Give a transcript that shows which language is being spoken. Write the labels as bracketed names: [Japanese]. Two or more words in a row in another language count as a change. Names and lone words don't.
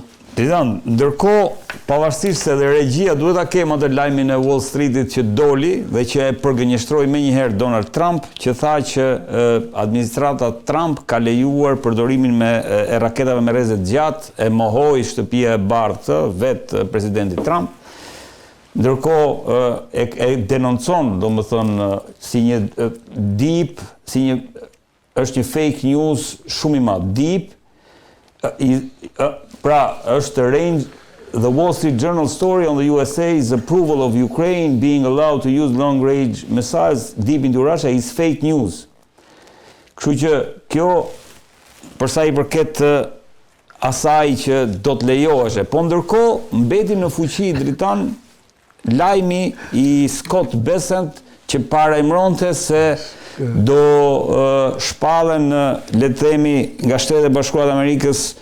[Albanian] Dritan, ndërkohë, pavarësisht se dhe regjia duhet ta kemë atë lajmin e Wall Streetit që doli dhe që e përgënjeshtroi menjëherë Donald Trump, që tha që administrata Trump ka lejuar përdorimin e raketave me rrezet gjatë, e mohoi shtëpia e bardhë vetë presidenti Trump. Ndërkohë e denoncon, domethënë, si një deep, është një [English] fake news [Albanian] shumë i madh, deep. Pra, është [English] range, the Wall Street Journal story on the USA's approval of Ukraine being allowed to use long-range missiles deep into Russia is fake news. [Albanian] Kështu që kjo, përsa i përket asaj që do të lejoheshe, po ndërkohë mbeti në fuqi Dritan lajmi i Scott Bessent që parajmëronte se do shpallen, le të themi, nga Shtetet Bashkuara të Amerikës